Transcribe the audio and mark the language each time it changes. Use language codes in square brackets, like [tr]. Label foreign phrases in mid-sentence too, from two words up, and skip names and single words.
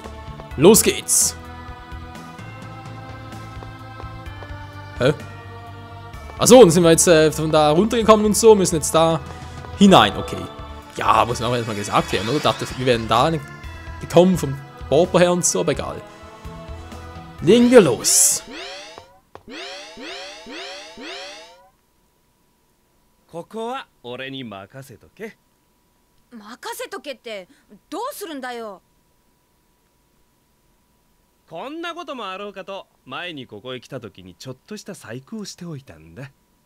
[de] Los geht's! Hä? Achso, dann sind wir jetzt von da runtergekommen und so, müssen jetzt da hinein. Okay. Ja, muss man auch erstmal gesagt werden, oder? Ich dachte, wir werden da gekommen vom Pauper her und so, aber egal. Legen wir los. [ja] ここは俺に任せとけ。任せとけってどうするんだよ。こんなこともあろうかと前にここへ来た時にちょっとした細工をしておいたんだ。